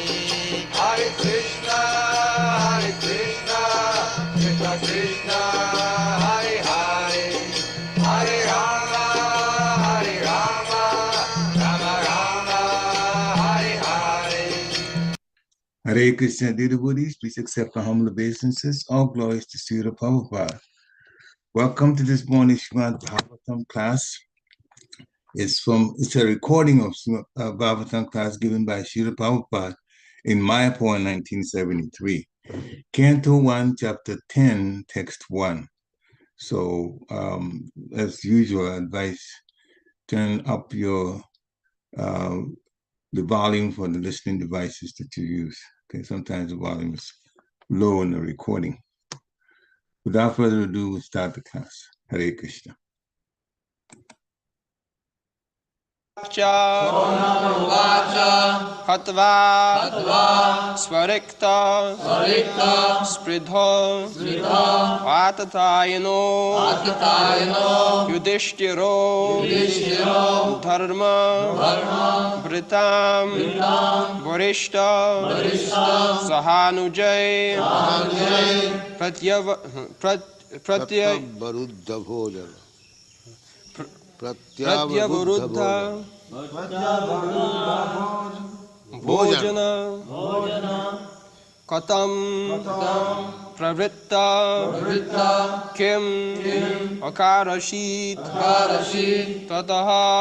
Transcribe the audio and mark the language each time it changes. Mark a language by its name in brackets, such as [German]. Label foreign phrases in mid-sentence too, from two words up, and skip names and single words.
[Sanskrit] हरे कृष्ण कृष्ण कृष्ण हरे हरे हरे राम राम राम हरे हरे. हरे कृष्ण, [English] dear devotees, please accept the humble obeisances. All glories to Srila Prabhupada. Welcome to this morning's Srimad Bhagavatam class. It's a recording of Bhagavatam class given by Srila Prabhupada in Mayapur in 1973. Canto 1, Chapter 10, Text 1. So, as usual, I advise turn up the volume for the listening devices that you use. Okay, sometimes the volume is low in the recording. Without further ado, we'll start the class. [Sanskrit] हरे कृष्ण. उवाच हत्वा स्वरिक्थ-स्पृध आततायिनो युधिष्ठिरो धर्म-भृतां वरिष्ठः सहानुजैः प्रत्यवरुद्ध-भोजनः कथं प्रवृत्तः किम् अकारषीत् ततः.